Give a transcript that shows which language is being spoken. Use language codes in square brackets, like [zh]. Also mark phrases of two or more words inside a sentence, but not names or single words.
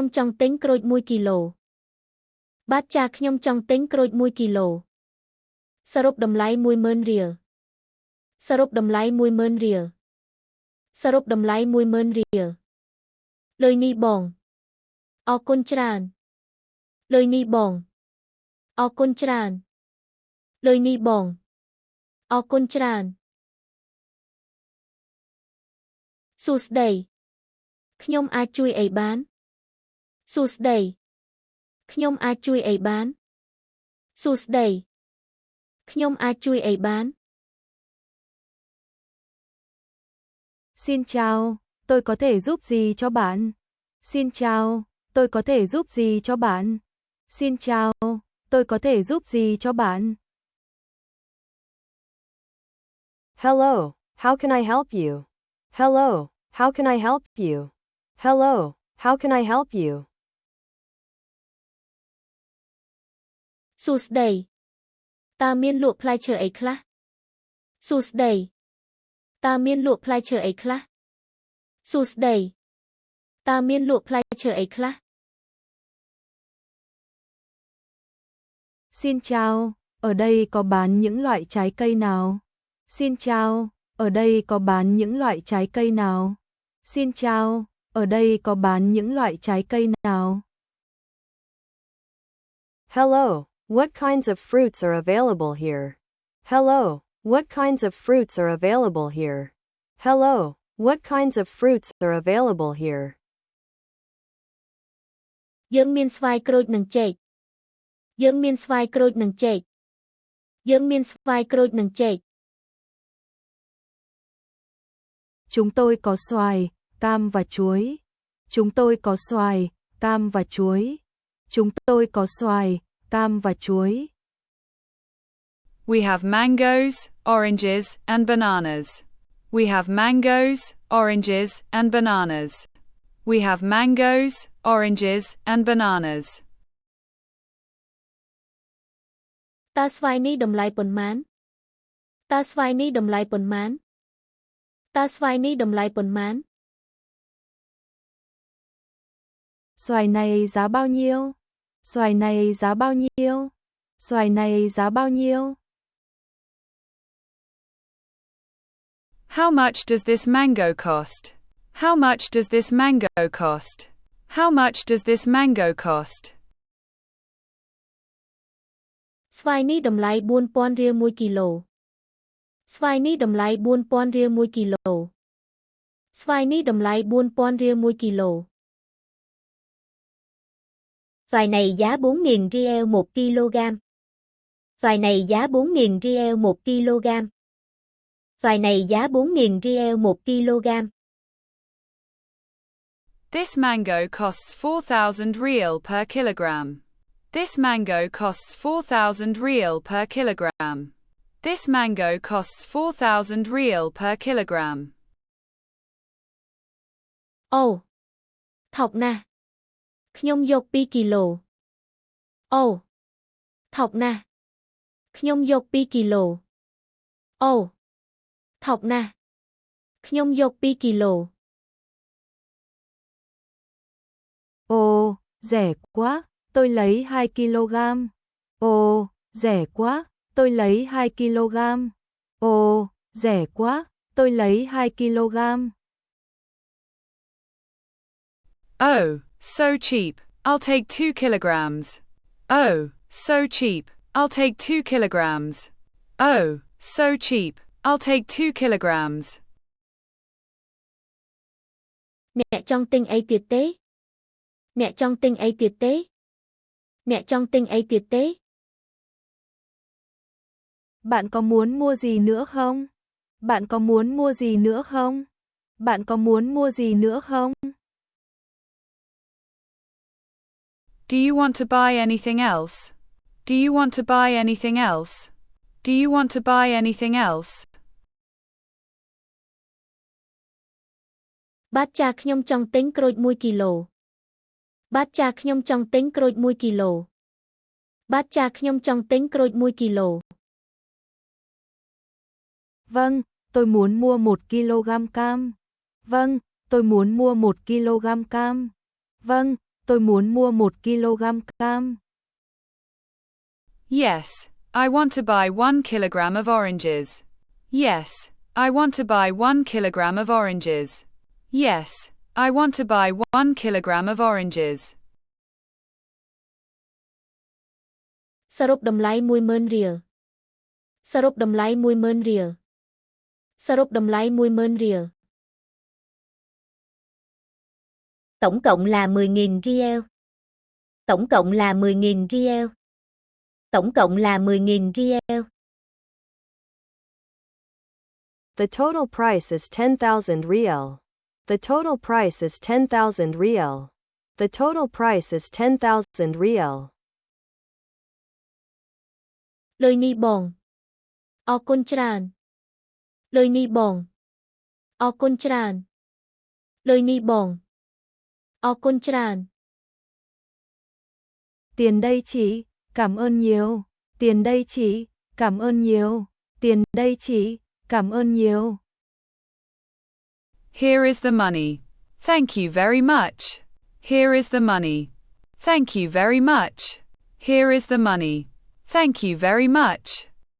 [km] ចង់ទិញក្រូច 1 គីឡូ បាទចាខ្ញុំចង់ទិញក្រូច 1 គីឡូ សរុបតម្លៃ 10,000 រៀល សរុបតម្លៃ 10,000 រៀល សរុបតម្លៃ 10,000 រៀល លុយនេះបង អរគុណច្រើន លុយនេះបង អរគុណច្រើន លុយនេះបង អរគុណច្រើន សួស្ដី ខ្ញុំអាចជួយអីបាន សួស្ដី ខ្ញុំអាចជួយអីបាន សួស្ដី ខ្ញុំអាចជួយអីបាន [vi] Xin chào, tôi có thể giúp gì cho bạn? Xin chào, tôi có thể giúp gì cho bạn? Xin chào, tôi có thể giúp gì cho bạn? [en] Hello, how can I help you? Hello, how can I help you? Hello, how can I help you? [km] សួស្ដី តើមានលក់ផ្លែឈើអីខ្លះ សួស្ដី តើមានលក់ផ្លែឈើអីខ្លះ សួស្ដី តើមានលក់ផ្លែឈើអីខ្លះ [vi] Xin chào, ở đây có bán những loại trái cây nào? Xin chào, ở đây có bán những loại trái cây nào? Xin chào, ở đây có bán những loại trái cây nào? [en] Hello, what kinds of fruits are available here? Hello, what kinds of fruits are available here? Hello, what kinds of fruits are available here? [km] យើងមានស្វាយក្រូចនិងចេក យើងមានស្វាយក្រូចនិងចេក យើងមានស្វាយក្រូចនិងចេក [vi] Chúng tôi có xoài, cam và chuối. Chúng tôi có xoài, cam và chuối. Chúng tôi có xoài, cam và chuối. [en] We have mangoes, oranges, and bananas. We have mangoes, oranges, and bananas. We have mangoes, oranges, and bananas. [km] តើស្វាយនេះតម្លៃប៉ុន្មាន តើស្វាយនេះតម្លៃប៉ុន្មាន តើស្វាយនេះតម្លៃប៉ុន្មាន [vi] Xoài này giá bao nhiêu? Xoài này giá bao nhiêu? Xoài này giá bao nhiêu? [en] How much does this mango cost? How much does this mango cost? How much does this mango cost? [km] ស្វាយនេះតម្លៃ 4,000 រៀល 1 គីឡូ ស្វាយនេះតម្លៃ 4,000 រៀល 1 គីឡូ ស្វាយនេះតម្លៃ 4,000 រៀល 1 គីឡូ [vi] Xoài này giá 4.000 riel 1 kg. Xoài này giá 4.000 riel 1 kg. Xoài này giá 4.000 riel 1 kg. [en] This mango costs 4,000 rial per kilogram. This mango costs 4,000 rial per kilogram. This mango costs 4,000 rial per kilogram. [km] អូថោកណាស់ខ្ញុំយក2គីឡូអូថោកណាស់ខ្ញុំយក2គីឡូអូថោកណាស់ខ្ញុំយក2គីឡូ [vi] Ồ, rẻ quá, tôi lấy 2 kg. Ồ, rẻ quá, tôi lấy 2 kg. Ồ, rẻ quá, tôi lấy 2 kg. [en] Oh, so cheap, I'll take 2 kilograms. Oh, so cheap, I'll take 2 kilograms. Oh, so cheap, I'll take 2 kilograms. [km] អ្នកចង់ទិញអីទៀតទេអ្នកចង់ទិញអីទៀតទេអ្នកចង់ទិញអីទៀតទេ [vi] Bạn có muốn mua gì nữa không? Bạn có muốn mua gì nữa không? Bạn có muốn mua gì nữa không? [en] Do you want to buy anything else? Do you want to buy anything else? Do you want to buy anything else? [km] បាទចាខ្ញុំចង់ទិញក្រូច1គីឡូបាទចាខ្ញុំចង់ទិញក្រូច1គីឡូបាទចាខ្ញុំចង់ទិញក្រូច1គីឡូ [vi] Vâng, tôi muốn mua 1 kg cam. Vâng, tôi muốn mua 1 kg cam. Vâng, tôi muốn mua 1 kg cam. [en] Yes, I want to buy 1 kilogram of oranges. Yes, I want to buy 1 kilogram of oranges. Yes, I want to buy 1 kilogram of oranges. [km] សរុបតម្លៃ 10000 រៀលសរុបតម្លៃ 10000 រៀល [vi] សរុបតម្លៃ 10000 រៀល tổng cộng là 10.000 riel tổng cộng là 10.000 riel tổng cộng là 10.000 riel. [en] The total price is 10,000 riel. The total price is 10,000 riel. The total price is 10,000 riel. [km] លុយនេះបងអរគុណច្រើនលុយនេះបងអរគុណច្រើនលុយនេះបងអរគុណច្រើន [vi] Tiền đây chị, cảm ơn nhiều. Tiền đây chị, cảm ơn nhiều. Tiền đây chị, cảm ơn nhiều. [en] Here is the money. Thank you very much. Here is the money. Thank you very much. Here is the money. Thank you very much.